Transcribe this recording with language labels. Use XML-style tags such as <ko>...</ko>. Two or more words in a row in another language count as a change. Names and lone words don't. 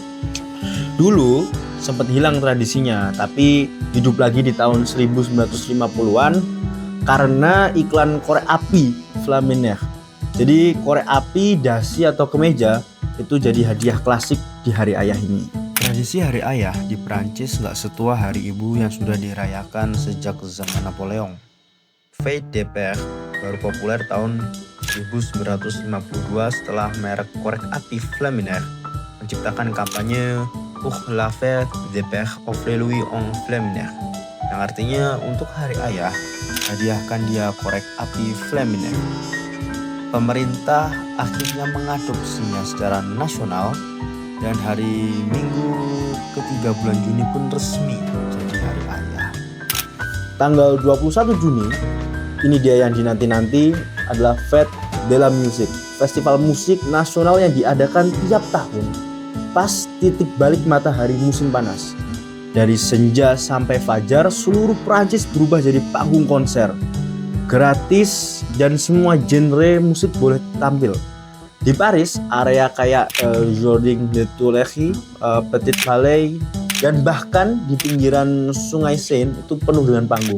<id>Dulu sempat hilang tradisinya, tapi hidup lagi di tahun 1950-an karena iklan korek api Flaminaire. Jadi korek api, dasi atau kemeja itu jadi hadiah klasik di Hari Ayah ini. Tradisi Hari Ayah di Prancis nggak setua Hari Ibu yang sudah dirayakan sejak zaman Napoleon. Fête de Père baru populer tahun 1952 setelah merek korek api Flaminaire menciptakan kampanye</id> <fr>pour la fête des pères offrez-lui un flamminaire,</fr> <id>yang artinya untuk hari ayah hadiahkan dia korek api flamminaire. Pemerintah akhirnya mengadopsinya secara nasional dan hari Minggu ketiga bulan Juni pun resmi jadi hari ayah. Tanggal 21 Juni, ini dia yang dinanti-nanti, adalah Fête de la Musique, festival musik nasional yang diadakan tiap tahun pas titik balik matahari musim panas. Dari senja sampai fajar, seluruh Prancis berubah jadi panggung konser. Gratis dan semua genre musik boleh tampil. Di Paris, area kayak Jardin des Tuileries, Petit Palais, dan bahkan di pinggiran Sungai Seine itu penuh dengan panggung.</id>